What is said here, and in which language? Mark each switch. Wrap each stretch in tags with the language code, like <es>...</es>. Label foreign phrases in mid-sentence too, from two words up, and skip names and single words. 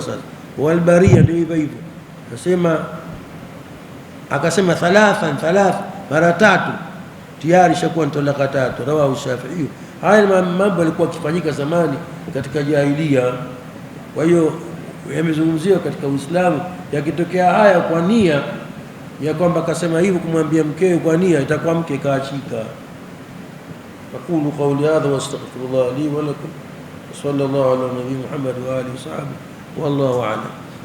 <sw>Sasa wal bariya ndio hivyo, anasema akasema thalath mara tatu tayari shakuwa talaka tatu.</sw> <ar>Rawahu Shafi'i.</ar> <sw>Haya mambo yalikuwa yakifanyika zamani katika jahiliya, kwa hiyo yamezungumziwa katika Uislamu. Yakitokea haya kwa nia ya kwamba akasema hivyo kumwambia mkewe kwa nia, itakuwa mke kaachika.</sw> <ar>أقول قولي هذا وأستغفر الله لي ولكم صلى الله على نبينا محمد وعلى آله وصحبه والله أعلم.</ar>